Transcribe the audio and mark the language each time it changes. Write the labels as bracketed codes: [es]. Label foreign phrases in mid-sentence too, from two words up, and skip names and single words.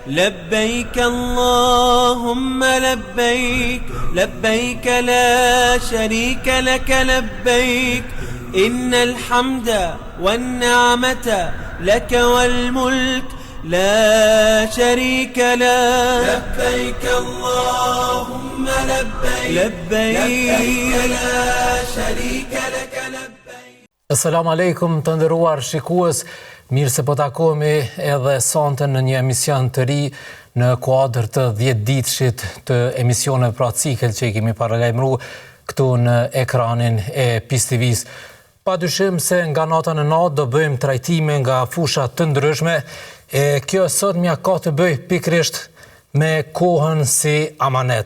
[ar] لبيك اللهم لبيك لبيك لا شريك لك لبيك إن الحمد والنعمة لك والملك لا شريك له لبيك اللهم لبيك لبيك لا شريك لك لبيك. السلام عليكم [sq] të nderuar shikues, mirë se po takohemi edhe sonte në një emision të ri në kuadër të 10 ditëshit të emisioneve pra cikel që i kemi paralajmëruar këtu në ekranin e PIS TV-s. Padyshim se nga nata në natë do bëjmë trajtime nga fusha të ndryshme e kjo sot mja ka të bëj pikrisht me kohën si amanet.